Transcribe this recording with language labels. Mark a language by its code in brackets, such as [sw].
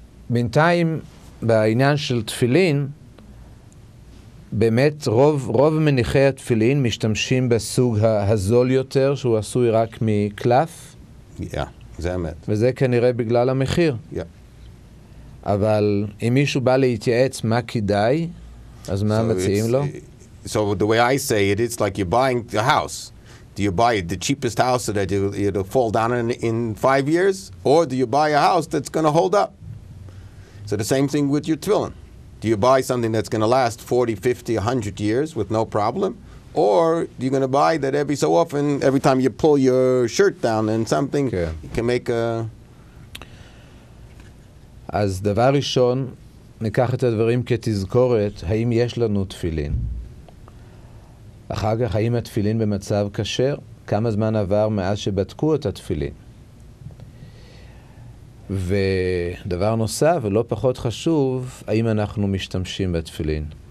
[he] בינתיים, בעניין של תפילין, באמת רוב מניחי התפילין משתמשים בסוג הזול יותר, שהוא עשוי רק מקלף. זה אמת. וזה כנראה בגלל המחיר. אבל אם מישהו בא להתייעץ מה כדאי, אז מה מציעים לו? [en] So the way I say it, it's like you're buying a house. Do you buy the cheapest house so that it'll fall down in 5 years? Or do you buy a house that's going to hold up? So the same thing with your tefillin. Do you buy something that's going to last 40, 50, 100 years with no problem? Or you're going to buy that every so often, every time you pull your shirt down and something, you can make a... [he] אז דבר ראשון, ניקח את הדברים כתזכורת, האם יש לנו תפילין? אחר כך, האם התפילין במצב כשר? כמה זמן עבר מאז שבדקו את התפילין? ודבר נוסף, ולא פחות חשוב, האם אנחנו משתמשים בתפילין?